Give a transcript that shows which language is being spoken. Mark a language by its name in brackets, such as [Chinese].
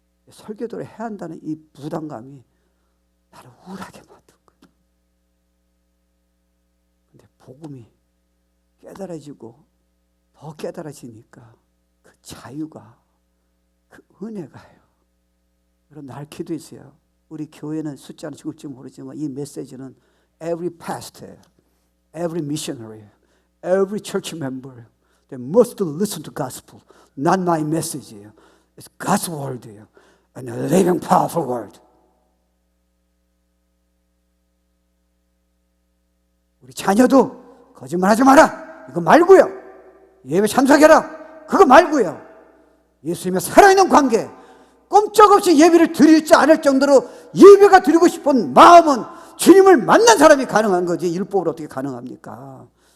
[Korean] 설교를 해야 한다는 이 부담감이 나를 우울하게 만든 거예요. 근데 복음이 깨달아지고 더 깨달아지니까 그 자유가, 그 은혜가요. 여러분 날 기도했어요. 우리 교회는 숫자는 죽을지 모르지만 이 메시지는 [English] every pastor, every missionary, every church member, they must listen to gospel. Not my message. It's God's word and a living, powerful word. [Korean] 우리 자녀도 거짓말하지 마라. 이거 말고요. 예배 참석해라. 그거 말고요. 예수님의 살아있는 관계, 꼼짝없이 예배를 드릴지 않을 정도로 예배가 드리고 싶은 마음은 주님을 만난 사람이 가능한 거지 율법으로 어떻게 가능합니까?